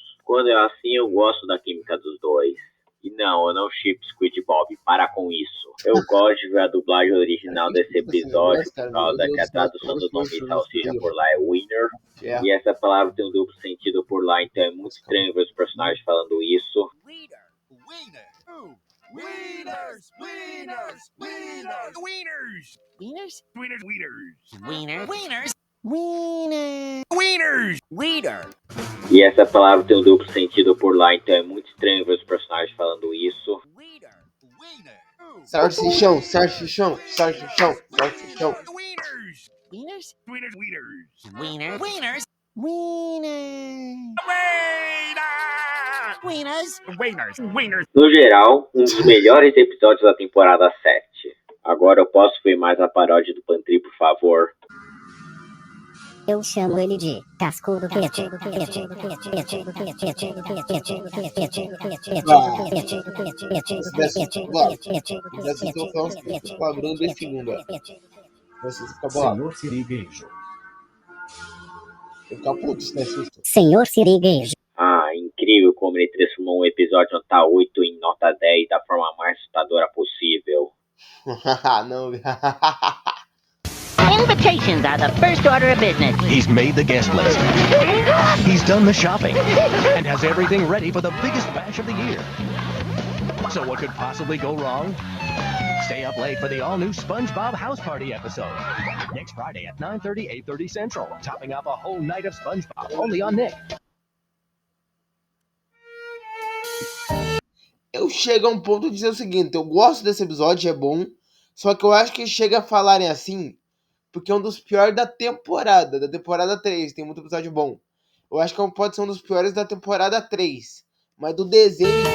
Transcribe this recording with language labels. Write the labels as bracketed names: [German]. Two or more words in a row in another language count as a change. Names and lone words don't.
[Portuguese] Quando é assim, eu gosto da química dos dois. E não, eu não ship Squid Bob, para com isso. Eu gosto de ver a dublagem original desse episódio, por causa que a tradução do nome salsicha por lá é winner. E essa palavra tem um duplo sentido por lá, então é muito estranho ver os personagens falando isso. [English] Wieners! Wieners! Wieners! Wieners! Wieners? Wieners! Wieners! Wieners! Wieners! Wieners! Wiener! [Portuguese] E essa palavra tem um duplo sentido por lá, então é muito estranho ver os personagens falando isso. Salsichão, salsichão, salsichão, salsichão. [English] Wieners! Wieners! Wieners! Wieners! Wieners! Wieners! Wieners! Wieners! Wieners! [Portuguese] No geral, um dos melhores episódios da temporada 7. Agora eu posso ver mais a paródia do Pantry, por favor? Eu chamo ele de Cascudo Quente. Senhor Sirigueijo. Eu ficar puto se não é susto. Senhor Sirigueijo. Incrível como ele transformou um episódio nota 8 em nota 10 da forma mais assustadora possível. Não. [English] Invitations are the first order of business. He's made the guest list. He's done the shopping. And has everything ready for the biggest bash of the year. So what could possibly go wrong? Stay up late for the all-new SpongeBob House Party episode. Next Friday at 9:30, 8:30 Central. Topping up a whole night of SpongeBob. Only on Nick. [Portuguese] Eu chego a um ponto de dizer o seguinte, eu gosto desse episódio, é bom, só que eu acho que chega a falarem assim, porque é um dos piores da temporada 3, tem muito episódio bom. Eu acho que pode ser um dos piores da temporada 3, mas do desenho...